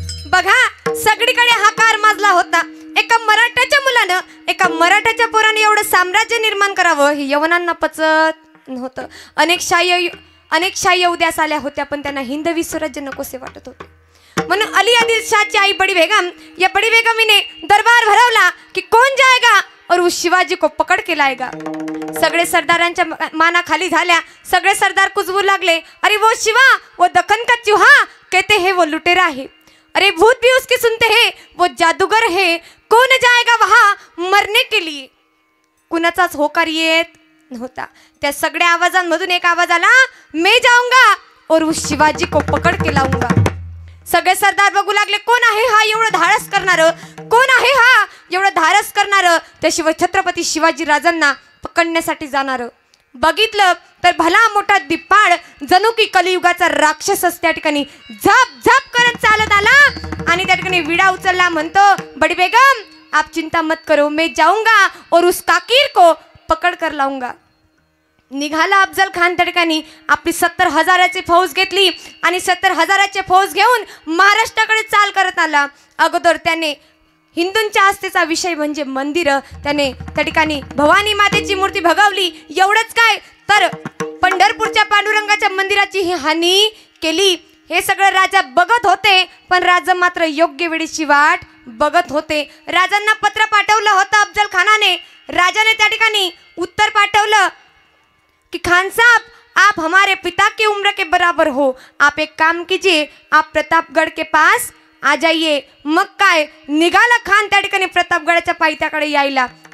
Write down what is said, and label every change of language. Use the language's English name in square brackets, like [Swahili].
[Marathi] बघा सगळीकडे हाकार माजला होता. एका मराठाच्या मुलानं, एका मराठाच्या पोराने एवढं साम्राज्य निर्माण करावं हे यवनांना पचत नव्हतं. अनेक शाही उद्यास आल्या होत्या पण त्यांना हिंदवी स्वराज्य नकोसे वाटत होते. म्हणून अली आदिल शाहची आई बड़ी बेगम, या बड़ी बेगमीने दरबार भरवला कि [Hindi] कौन जाएगा और उस शिवाजी को पकड़ के लाएगा। [Marathi] सगळे सरदारांच्या माना खाली झाल्या, सगळे सरदार कुजबू लागले, [Hindi] अरे वो शिवा, वो दक्कन का चूहा, कहते हैं वो लुटेरा है, अरे भूत भी उसकी सुनते हैं, वो जादूगर है, कौन जाएगा वहां मरने के लिए। [Marathi] कुणाचाच होकार येत नव्हता। त्या सगळ्या आवाजांमधून एक आवाज आला, [Hindi] मैं जाऊंगा और उस शिवाजी को पकड़ के लाऊंगा। [Marathi] सगळे सरदार बघू लागले, कोण आहे हा एवढं धाडस करणारं, कोण आहे हा एवढं धाडस करणारं, त्याशिवाय छत्रपती शिवाजी राजांना पकडण्यासाठी जाणारं। बघितलं तर भला मोठा दिप्पाळ जणू की कलियुगाचा राक्षसच त्या ठिकाणी झप झप करत चालत आला आणि त्या ठिकाणी विडा उचलला, म्हणतो, [Hindi] बड़ी बेगम आप चिंता मत करो, मैं जाऊंगा और उस काकीर को पकड़ कर लाऊंगा। [Marathi] निघाला अफजल खान त्या ठिकाणी आपली 70,000ची फौज घेतली आणि 70,000ची फौज घेऊन महाराष्ट्राकडे चाल करत आला। अगोदर त्याने हिंदूंच्या आस्थेचा विषय म्हणजे मंदिर, त्याने त्या ठिकाणी भवानी मातेची मूर्ती भगवली। एवढंच काय तर पंढरपूरच्या पांडुरंगाच्या मंदिराची ही हानी केली। हे सगळं राजा बघत होते, पण राजा मात्र योग्य वेळेची वाट बघत होते। राजांना पत्र पाठवलं होतं अफजल खानाने, राजाने त्या ठिकाणी उत्तर पाठवलं कि [Hindi] खान साहब आप हमारे पिता की उम्र के बराबर हो, आप एक काम कीजिए, आप प्रतापगढ़ के पास आ जाइए। [Marathi] मग काय निघाला खान त्या ठिकाणी प्रतापगडाच्या पायथ्याकडे यायला।